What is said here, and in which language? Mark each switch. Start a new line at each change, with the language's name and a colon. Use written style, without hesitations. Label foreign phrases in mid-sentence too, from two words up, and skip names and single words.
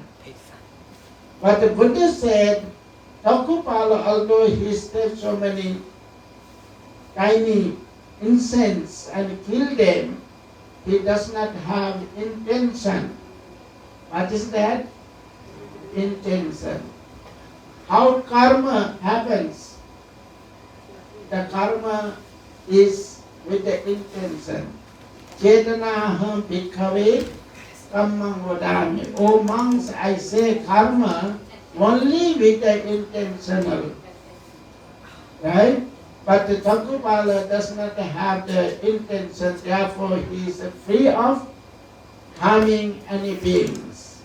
English: But the Buddha said, Thakkupala, although he stepped so many tiny insects and killed them, he does not have intention. What is that? Intention. How karma happens? The karma is with the intention.
Pali: Chetanaham bhikkhave kammang vadami.
English: O monks, I say karma only with the intentional. Right? But the Thakkupala does not have the intention, therefore he is free of harming any beings.